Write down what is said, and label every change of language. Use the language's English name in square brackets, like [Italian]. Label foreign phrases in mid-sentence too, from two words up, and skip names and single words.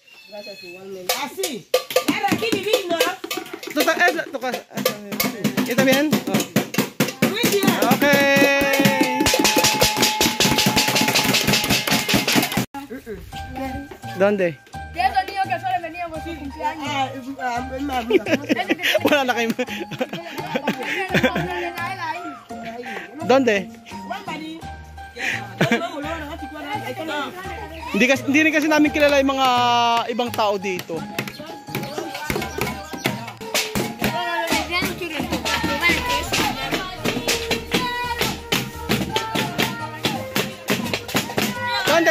[Spanish] Así. Claro, aquí vivimos. ¿Y también? Oh. Muy bien. Okay. ¿Dónde? Y esos niños que solo venían por su cumpleaños. [Filipino] Wala na kayo. ¿Dónde? Hindi rin kasi namin kilala yung mga ibang tao dito. [Spanish] ¿Dónde?